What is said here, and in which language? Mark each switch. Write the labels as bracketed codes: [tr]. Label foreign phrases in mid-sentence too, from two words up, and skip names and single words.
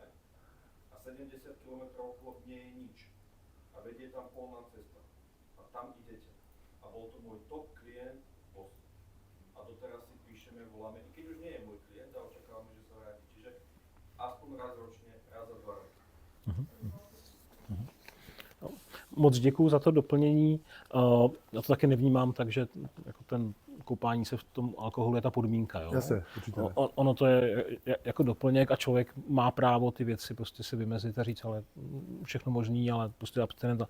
[sk] A 70 km okolo nie je nič. A vedie tam polná cesta. A tam idete. A bol to môj top klient v Bosne. A doteraz si píšeme, voláme, i keď už nie je môj klient a očakávame, že sa vráti. Čiže aspoň raz ročne, raz za 2 roky. [cs] Moc děkuju za to doplnění. Já to taky nevnímám, takže jako ten koupání se v tom alkoholu je ta podmínka. Jo? Jasně, určitě. Ono to je jako doplněk a člověk má právo ty věci prostě si vymezit a říct, ale všechno možný, ale prostě abstinenta.